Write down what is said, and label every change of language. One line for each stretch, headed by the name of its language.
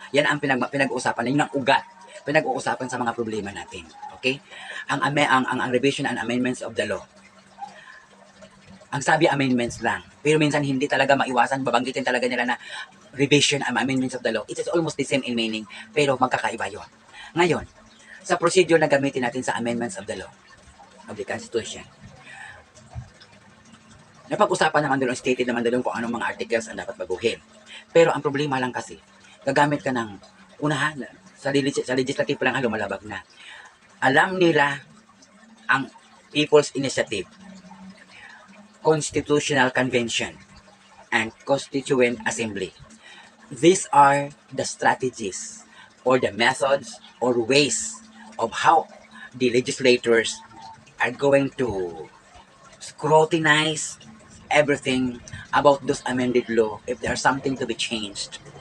Filipino: Yan ang pinag-uusapan, yun ang ugat. Pinag-uusapan sa mga problema natin. Okay? Ang revision and amendments of the law. Ang sabi amendments lang. Pero minsan hindi talaga maiwasan, babanggitin talaga nila na revision and amendments of the law.
English: It is almost the same in meaning,
Filipino: pero magkakaiba yun. Ngayon, sa procedure na gamitin natin sa amendments of the law, of the Constitution, Napag-usapan naman doon, stated naman doon kung anong mga articles ang dapat baguhin. Pero ang problema lang kasi, gagamit ka ng unahan, sa legislative lang lumalabag na. Alam nila ang People's Initiative, Constitutional Convention, and Constituent Assembly.
English: These are the strategies or the methods or ways of how the legislators are going to scrutinize everything about those amended law if there's something to be changed.